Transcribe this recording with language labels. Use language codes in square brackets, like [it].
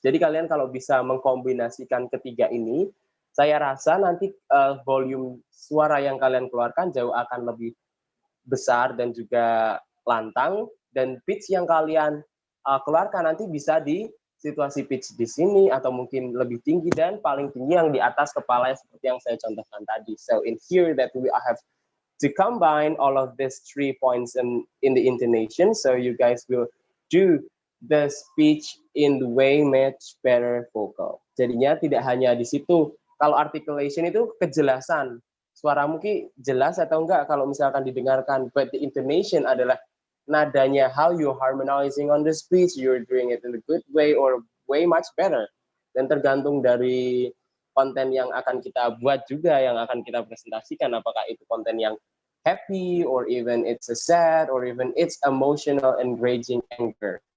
[id] Jadi kalian kalau bisa mengkombinasikan ketiga ini, saya rasa nanti volume suara yang kalian keluarkan jauh akan lebih besar dan juga lantang, dan pitch yang kalian keluarkan nanti bisa di situasi pitch di sini atau mungkin lebih tinggi dan paling tinggi yang di atas kepala seperti yang saya contohkan tadi. [en] So in here that we have to combine all of these 3 points in the intonation, so you guys will do the speech in the way much better vocal. [id] Jadinya tidak hanya di situ. Kalau articulation itu kejelasan, suaramu ki jelas atau enggak kalau misalkan didengarkan, [en] but the intonation [id] adalah nadanya, [en] how you harmonizing on the speech, you're doing it in a good way or way much better. [id] Dan tergantung dari konten yang akan kita buat juga, yang akan kita presentasikan, apakah itu konten yang happy, [en] or even it's a sad, or even it's emotional and raging anger.